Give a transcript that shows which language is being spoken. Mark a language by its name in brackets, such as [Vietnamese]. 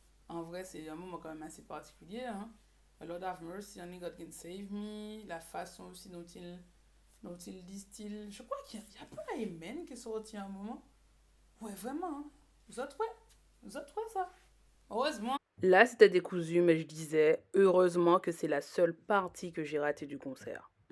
[French] En vrai, c'est un moment quand même assez particulier. Hein? [English] Lord have mercy, only God can save me. [French] La façon aussi dont il distille. Je crois qu'il y a pas Amen qui est sorti à un moment. Ouais, vraiment. Hein? Vous autres, ouais, ça. Heureusement. Là, c'était décousu, mais je disais, heureusement que c'est la seule partie que j'ai ratée du concert.